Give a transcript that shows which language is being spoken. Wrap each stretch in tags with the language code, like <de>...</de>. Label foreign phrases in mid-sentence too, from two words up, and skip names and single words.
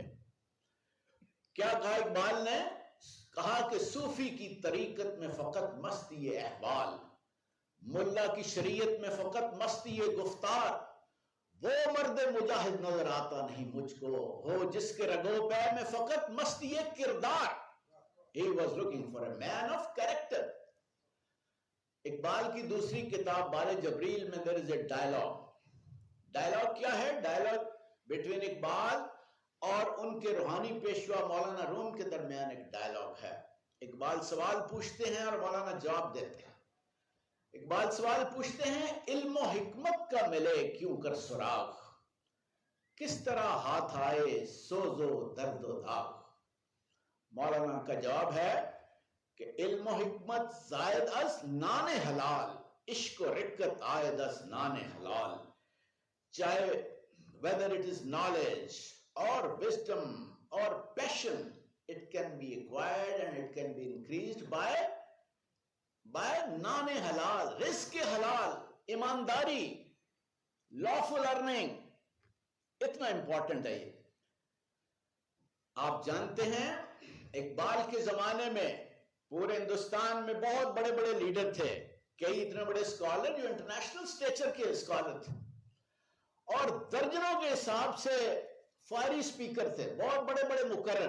<ur>کیا کہا اقبال نے؟ کہا کہ صوفی کی طریقت میں فقط مستی احوال، ملا کی شریعت میں فقط مستی گفتار، وہ مرد مجاہد نظر آتا نہیں مجھ کو، ہو جس کے رگو پے میں فقط مستی کردار.</ur> <en>He was looking for a man of character.</en> <ur>اقبال کی دوسری کتاب بال جبریل میں</ur> <en>there is a dialogue.</en> <ur>ڈائلاگ کیا ہے؟</ur> <en>dialogue between</en> <ur>اقبال اور ان کے روحانی پیشوا مولانا روم کے درمیان ایک ڈائلاگ ہے. اقبال سوال پوچھتے ہیں اور مولانا جواب دیتے ہیں. اقبال سوال پوچھتے ہیں، علم و حکمت کا ملے کیوں کر سراغ، کس طرح ہاتھ آئے سوز و درد و داغ. مولانا کا جواب ہے کہ</ur> <fa>علم و حکمت زائد از نان حلال،</fa> <ur>عشق و رقت آئد از نان حلال.</ur> <en>چاہے whether it is knowledge or wisdom or passion, it can be acquired and it can be increased by</en> <ur>نان حلال، رزق حلال، ایمانداری،</ur> <en>lawful earning.</en> <ur>اتنا امپورٹنٹ ہے یہ. آپ جانتے ہیں اقبال کے زمانے میں پورے ہندوستان میں بہت بڑے بڑے لیڈر تھے، کئی اتنے بڑے اسکالر جو</ur> <en>international stature</en> <ur>کے اسکالر تھے، اور درجنوں کے حساب سے</ur> <en>fiery speaker</en> <ur>تھے، بہت بڑے بڑے مقرر.</ur>